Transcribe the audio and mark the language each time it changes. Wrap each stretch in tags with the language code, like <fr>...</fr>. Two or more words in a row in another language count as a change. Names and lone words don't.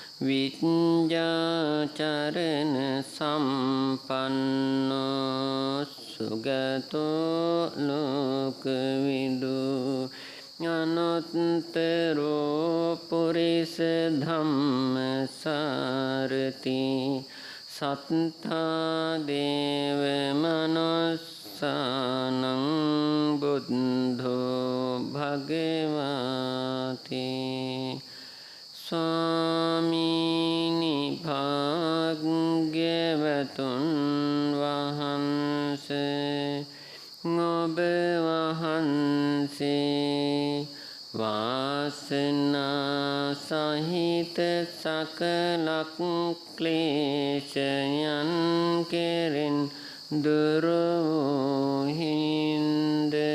<pi>විඤ්ඤාචරණ සම්පන්නෝ සුගතෝ ලෝකවිදු අනුත්තරෝ පුරිස ධම්මසාරති සත්තා දේව මනුස්සානං බුද්ධෝ භගවාති</pi> <si>ස්වාමීනි භාග්‍යවතුන් වහන්සේ ඔබ වහන්සේ වාසනා සහිත සකලක් ක්ලේශයන් කෙරෙන් දුර වූ හින්ද</si>